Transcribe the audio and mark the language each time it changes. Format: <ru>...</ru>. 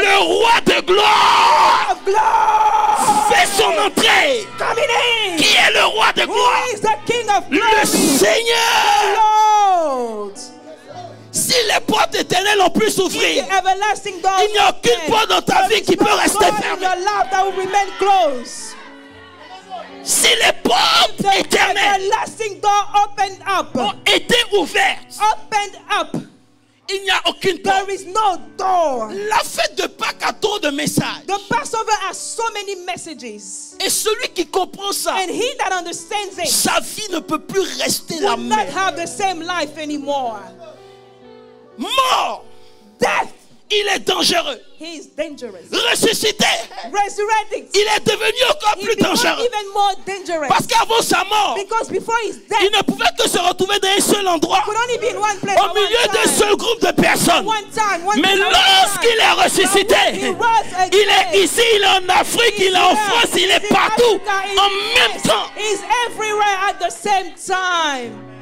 <fr>Le roi de gloire</fr> <en>Of glory</en> <fr>fait son entrée.</fr> <en>coming in.</en> <fr>Qui est le roi de</fr> <en>Who</en> <fr>gloire?</fr> <en>is the King of</en> <fr>Le</fr> <en>glory?</en> <fr>Seigneur.</fr> <en>Lord.</en> <fr>Si les portes éternelles ont pu</fr> <en>The</en> <fr>s'ouvrir,</fr> <en>everlasting doors.</en> <fr>il n'y a aucune porte dans ta vie qui peut rester fermée.</fr> <en>Your life that will remain closed.</en> <fr>Si les portes</fr> <en>The</en> <fr>éternelles</fr> <en>everlasting door opened up.</en> <fr>ont été ouvertes,</fr> <en>Opened up.</en> <fr>il n'y a aucune porte.</fr> <en>There is no door.</en> <fr>La fête de Pâques a trop de messages.</fr> <en>The Passover has so many messages.</en> <fr>Et celui qui comprend ça,</fr> <en>And he that understands it</en> <fr>sa vie ne peut plus rester la</fr> <en>will not</en> <fr>même.</fr> <en>have the same life anymore.</en> <fr>Mort,</fr> <en>Death,</en> <fr>il est dangereux.</fr> <en>he is dangerous.</en> <fr>Ressuscité,</fr> <en>Resurrected,</en> <fr>il est devenu encore</fr> <en>he</en> <fr>plus</fr> <en>became</en> <fr>dangereux.</fr> <en>even more dangerous.</en> <fr>Parce qu'avant sa mort,</fr> <en>Because before his</en> <fr>il</fr> <en>death,</en> <fr>ne pouvait que se retrouver dans un seul endroit,</fr> <en>could only be in one place</en> <fr>au</fr> <en>at</en> <fr>milieu</fr> <en>one</en> <fr>d'un</fr> <en>time.</en> <fr>seul groupe de personnes.</fr> <en>One time, one</en> <fr>Mais</fr> <en>time, one</en> <fr>lorsqu'il</fr> <en>time.</en> <fr>est ressuscité,</fr> <en>But when he rose again,</en> <fr>il est ici, il est en Afrique, il est en France, il est partout en même temps.</fr> <en>He's everywhere at the same time.</en>